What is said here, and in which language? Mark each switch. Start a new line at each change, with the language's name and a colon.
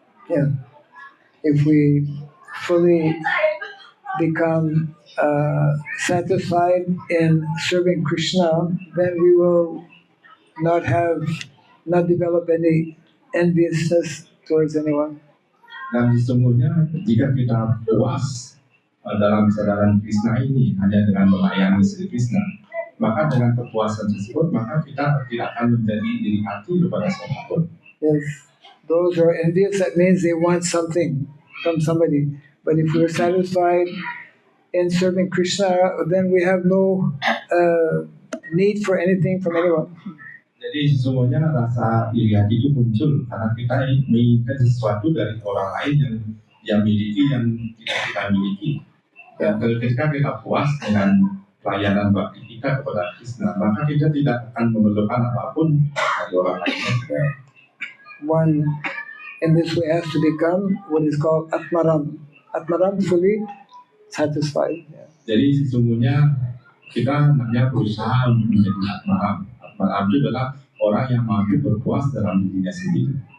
English: Yeah, if we fully become satisfied in serving Krishna, then we will not develop any enviousness towards anyone.
Indonesian: Dan sesungguhnya jika kita puas dalam kesadaran Krishna ini hanya dengan melayani Sri Krishna, maka dengan kepuasan tersebut maka kita tidak akan menjadi iri hati kepada siapapun.
English: Yes, those who are envious, that means they want something from somebody. But if we're satisfied in serving Krishna, then we have no need for anything from anyone.
Indonesian: Jadi sesungguhnya rasa iri hati itu muncul karena kita menginginkan sesuatu dari orang lain yang dia miliki yang tidak kita miliki. Dan ketika kita puas dengan pelayanan bakti kita kepada Krishna, maka kita tidak akan memerlukan apapun dari orang lain.
English: One in this way has to become what is called Atmaram. Atmaram, fully satisfied. Yeah.
Indonesian: Jadi sesungguhnya kita hanya berusaha untuk menjadi Atmaram. Atmaram itu adalah orang yang mampu berpuas dalam dirinya sendiri.